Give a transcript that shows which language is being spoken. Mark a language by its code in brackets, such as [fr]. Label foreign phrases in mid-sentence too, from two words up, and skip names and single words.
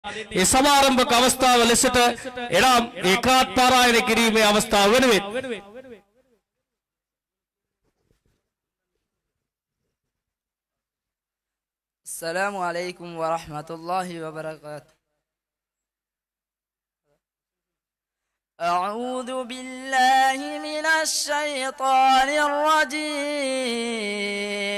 [si] ඒ සමාරම්භක අවස්ථාව ලෙසට එනම් ඒකාත් පාරායන කිරීමේ අවස්ථාව වෙනුවෙන් [ar] السلام عليكم ورحمة الله وبركاته. أعوذ بالله من الشيطان الرجيم.